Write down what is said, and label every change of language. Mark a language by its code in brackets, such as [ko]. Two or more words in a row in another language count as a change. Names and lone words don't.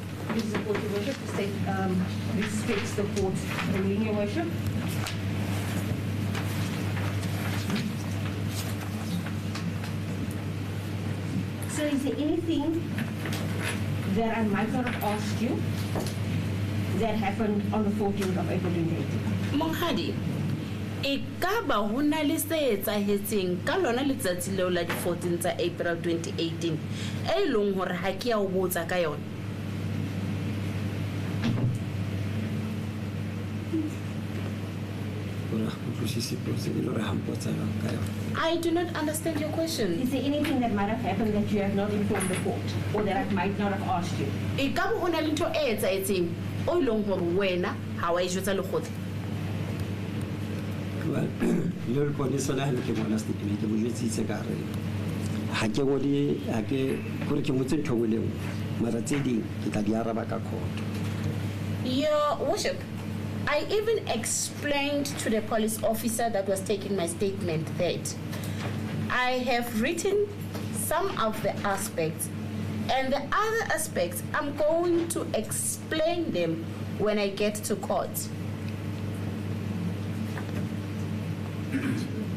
[en] This is the court, Your Worship. The state respects the court's ruling, Your Worship. So is there anything that I might not have asked you that happened on the 14th of April 2018? [st] Monghadi, e ka ba ho na le se etsahetseng ka lona letsatsi leo la di 14 tsa April 2018 e leng hore ha ke ya o botsa ka yona? [en] I do not understand your question. Is there anything that might have happened that you have not informed the court or that I might not have asked you? [st] E ka ba ho na le ntho e etsahetseng o leng hore wena ha wa e jwetsa lekgotla? Le re pone sona ha ke bona statement ke bojetsitse ka re ha ke gole ha ke gore ke motse ntho le mara tse ding ke tla di araba ka court. [en] Your Worship, I even explained to the police officer that was taking my statement that I have written some of the aspects, and the other aspects I'm going to explain them when I get to court.